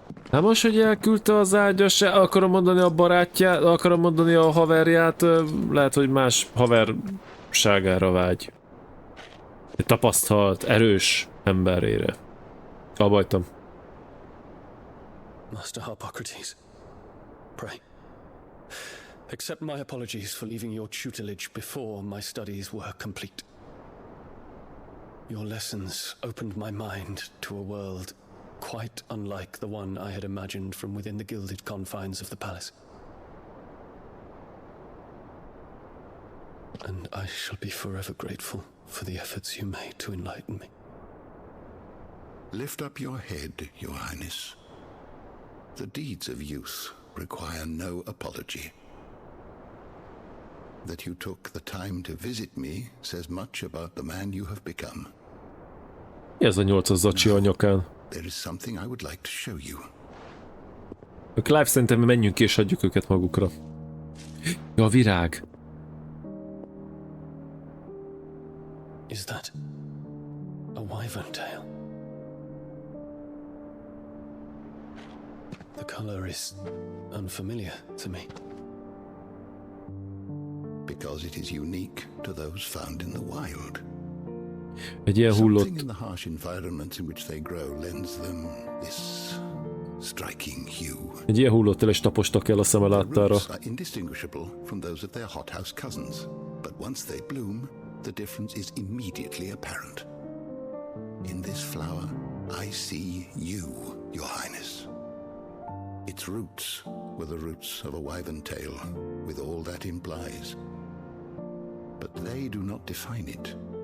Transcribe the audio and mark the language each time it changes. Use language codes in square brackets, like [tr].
[hu] Hát most, hogy elküldte az ágyas, akarom mondani a barátját, akarom mondani a haverját, lehet, hogy más haverságára vágy. Egy tapasztalt, erős emberére. Abajtam. [en] Master Harpocrates, pray, accept my apologies for leaving your tutelage before my studies were complete. Your lessons opened my mind to a world quite unlike the one I had imagined from within the gilded confines of the palace. And I shall be forever grateful for the efforts you made to enlighten me. Lift up your head, Your Highness. The deeds of youth require no apology. That you took the time to visit me says much about the man you have become. [hu] Mi ez a 8-as zacsi a nyakán? [en] There is something I would like to show you. [hu] A Clive, szerintem menjünk ki és hagyjuk őket magukra. Ja, a virág. [en] Is that a wyvern tail? The color is unfamiliar to me. Because it is unique to those found in the wild. [hu] Egy ilyen hullott. [en] Something in the harsh environments in which they grow lends them this striking hue. [hu] Egy ilyen hullottel is tapostak el a szeme láttára. [en] The roots are indistinguishable from those of their hothouse cousins, but once they bloom, the difference is immediately apparent. In this flower, I see you, Your Highness. Its roots were the roots of a wyvern tail, with all that implies. But they do not define it.